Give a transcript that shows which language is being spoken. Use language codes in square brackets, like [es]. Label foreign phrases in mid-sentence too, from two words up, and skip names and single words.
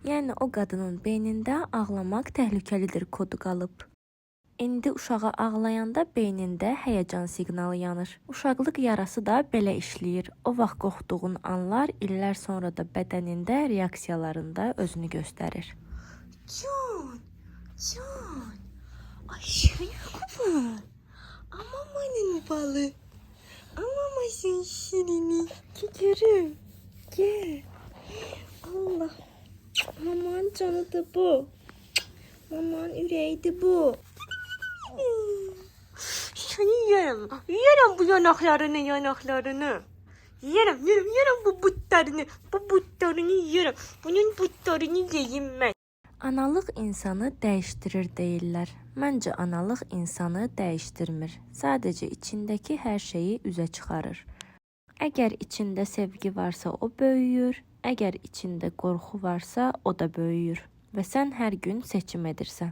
[az] Yəni o qadının beynində ağlamaq təhlükəlidir kodu qalıb. İndi uşağa ağlayanda beynində həyəcan siqnalı yanır. Uşaqlıq yarası da belə işləyir. O vaxt qorxduğun anlar illər sonra da bədənində reaksiyalarında özünü göstərir. Can. [tr] Aşağıya kupar. Ama benim balı. Ama sen şirini. Giderim. Gel. Allah. Maman canı da bu. Maman yüreği de bu. Seni yerim. Yerim bu yanaklarını. Yerim bu butlarını. Bu butlarını yerim. Bunun butlarını yiyeyim ben. [az] Analıq insanı dəyişdirir deyirlər. Məncə analıq insanı dəyişdirmir. Sadəcə içindəki hər şeyi üzə çıxarır. Əgər içində sevgi varsa o böyüyür, əgər içində qorxu varsa o da böyüyür və sən hər gün seçim edirsən.